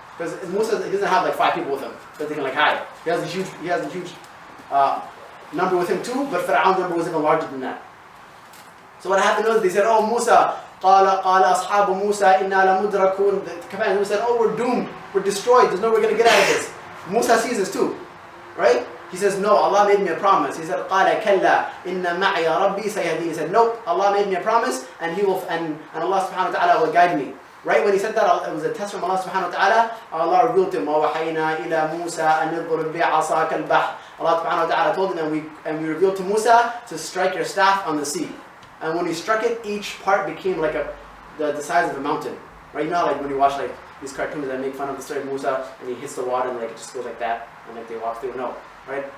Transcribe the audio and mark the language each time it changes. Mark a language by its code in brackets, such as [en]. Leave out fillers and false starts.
[en] Because Musa, he doesn't have like 5 people with him that they can like hide. He has a huge number with him too, but Fir'aun's number was even larger than that. So what happened was they said, oh Musa, [ar] قال أصحاب موسى إنا لمدركون. [en] The companions said, oh, we're doomed, we're destroyed, there's no way we're going to get out of this. Musa sees this too, right? He says, no, Allah made me a promise. He said, [ar] قال كلا إن معي ربي سيهديني. [en] He said, nope, Allah made me a promise, and He will, and Allah subhanahu wa ta'ala will guide me. Right? When he said that, it was a test from Allah subhanahu wa ta'ala. Allah revealed to him, [ar] وَوَحَيْنَا إِلَى مُوسَى أَنِ اضْرِبْ بِعَصَاكَ الْبَحْرَ. [en] Allah subhanahu wa ta'ala told him, and we revealed to Musa to strike your staff on the sea. And when he struck it, each part became like the size of a mountain. Right? You know, like when you watch like these cartoons that make fun of the story of Musa, and he hits the water and like it just goes like that, and like they walk through. No. Right?